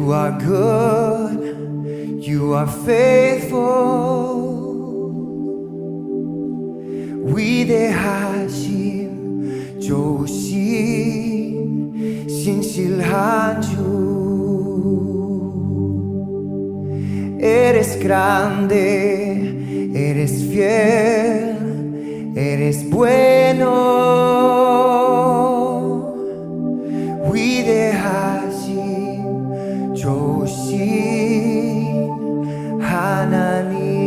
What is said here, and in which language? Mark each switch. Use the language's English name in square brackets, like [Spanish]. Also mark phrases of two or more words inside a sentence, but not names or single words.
[English] are good, you are faithful. [Korean] 위대하심 좋으신 신실한 주. [Spanish] Eres grande, eres fiel, eres bueno. [Korean] 위대하심 좋으신 하나님.